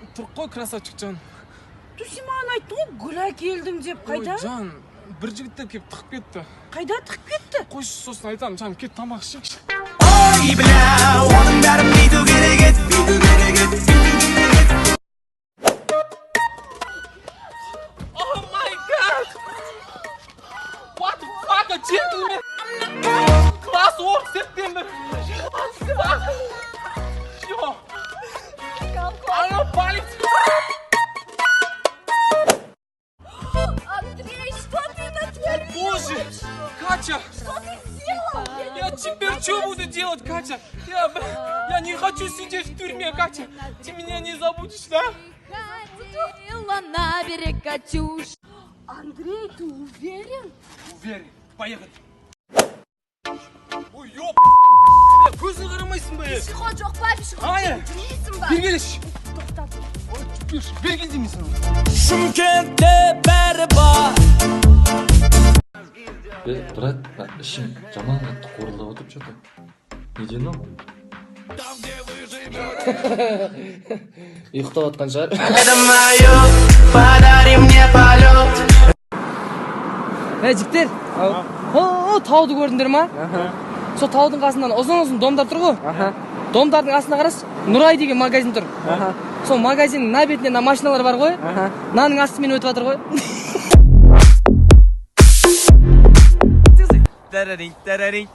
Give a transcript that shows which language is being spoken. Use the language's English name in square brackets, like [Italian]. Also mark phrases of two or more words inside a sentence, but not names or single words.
[Kazakh] Тұр қой, красавчик жан. Сен маған айттың ғой гүл әкелдім деп. Қайда? Ой, жан, бір жігіттер келіп тығып кетті. Қайда тығып кетті? Қойшы, сосын айтамын, жан, кет тамақ ішейікші. Ой, бля, оның бәрін бүйту керек еді, бүйту керек еді, бүйту керек еді. [English] Oh my god! What the fuck, a gentleman! Класс орк септембір! Yo! [Russian] Алло, полиция! Андрей, что ты натворил? Боже! Катя! Что ты сделал? Я теперь что буду делать, Катя? Я не хочу сидеть в тюрьме, Катя! Ты меня не забудешь, да? Ходила на берег Катюш. Андрей, ты уверен? Уверен. Поехали. Ой, ёп! [Kazakh] Көзін қарамайсың ба? Пешеход жоқ па? Пешеход білмейсің ба? Бергелеші. Берген демейсің. Шымкентте бәрі бар. Брат, ішім жаман қатты қорылдап отырып что-то. Неден ау? ұйықтап жатқан шығар. [Russian] Это моё, подари мне полет. [Kazakh] Жігіттер, тауды көрдіңдер ма? Сол таудың қасынан ұзын домдар тұр ғой. Домдардың астына қарас, Нұрай деген магазин тұр. Сол магазиннің на бетінде машиналар бар ғой. Наның астымен өтіп жатыр ғой. Тарарин, тарарин.